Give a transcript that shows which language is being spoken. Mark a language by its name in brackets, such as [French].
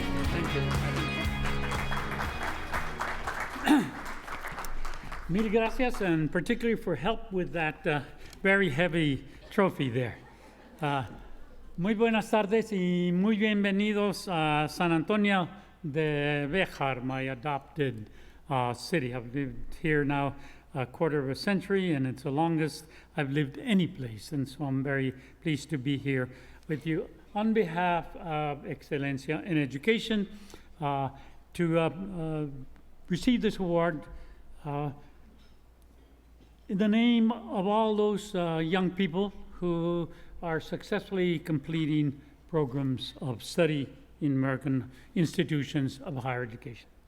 [English] Thank you. [Spanish] Mil gracias, [English] and particularly for help with that very heavy trophy there. [Spanish] Muy buenas tardes y muy bienvenidos a San Antonio de Béjar, [English] my adopted city. I've lived here now a quarter of a century, and it's the longest I've lived any place, and so I'm very pleased to be here with you on behalf of Excelencia in Education to receive this award in the name of all those young people who are successfully completing programs of study in American institutions of higher education.